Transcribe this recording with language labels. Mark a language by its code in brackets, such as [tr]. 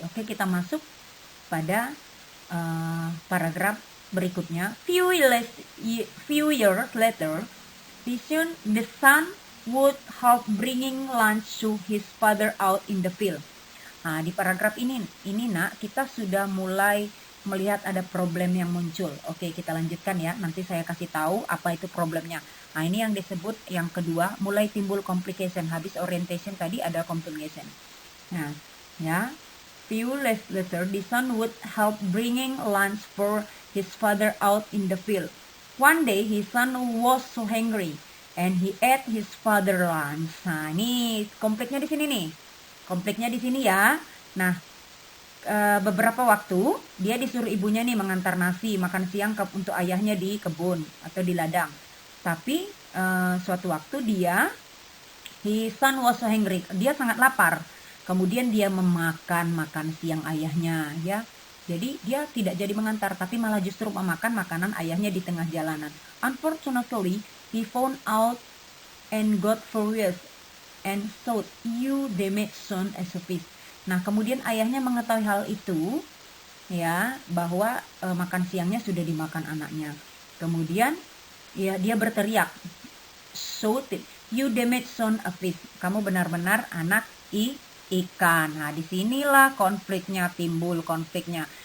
[id] Oke, kita masuk pada paragraf berikutnya. [en] Few years later, the son would help bringing lunch to his father out in the field. [id] Nah, di paragraf ini nak, kita sudah mulai melihat ada problem yang muncul. Oke, kita lanjutkan ya. Nanti saya kasih tahu apa itu problemnya. Nah, ini yang disebut yang kedua, mulai timbul complication. Habis orientation tadi ada complication. Nah, ya. [en] Few days later, the son would help bringing lunch for his father out in the field. One day, his son was so hungry and he ate his father lunch. [id] Nah, ini konfliknya di sini nih. Konfliknya di sini ya. Nah, beberapa waktu dia disuruh ibunya nih mengantar nasi makan siang untuk ayahnya di kebun atau di ladang. Tapi suatu waktu [en] his son was so hungry. [id] Dia sangat lapar. Kemudian dia makan siang ayahnya ya. Jadi dia tidak jadi mengantar tapi malah justru memakan makanan ayahnya di tengah jalanan. [en] Unfortunately, he found out and got furious and thought, "You damaged son as a fish." [id] Nah, kemudian ayahnya mengetahui hal itu ya, bahwa makan siangnya sudah dimakan anaknya. Kemudian ya dia berteriak, [en] "Thought, you damaged son a fish." [id] Kamu benar-benar anak ikan. Nah, disinilah timbul konfliknya.